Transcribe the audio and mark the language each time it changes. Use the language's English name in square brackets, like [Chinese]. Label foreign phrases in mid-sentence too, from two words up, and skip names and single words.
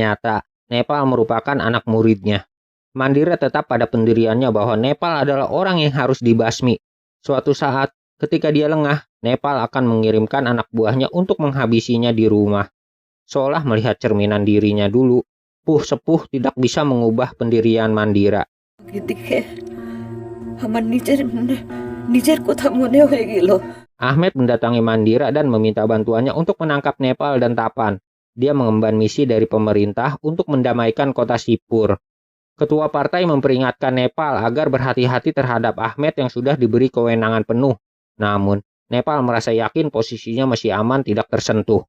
[Indonesian] Ternyata Nepal merupakan anak muridnya. Mandira tetap pada pendiriannya bahwa Nepal adalah orang yang harus dibasmi. Suatu saat, ketika dia lengah, Nepal akan mengirimkan anak buahnya untuk menghabisinya di rumah. Seolah melihat cerminan dirinya dulu, Puh Sepuh tidak bisa mengubah pendirian Mandira. [Bangla] এদিকে আমার নিজের কথা মনে হয়ে গেল। [Indonesian] Ahmed mendatangi Mandira dan meminta bantuannya untuk menangkap Nepal dan Tapan. Dia mengemban misi dari pemerintah untuk mendamaikan kota Sipur. Ketua partai memperingatkan Nepal agar berhati-hati terhadap Ahmed yang sudah diberi kewenangan penuh. Namun, Nepal merasa yakin posisinya masih aman tidak tersentuh.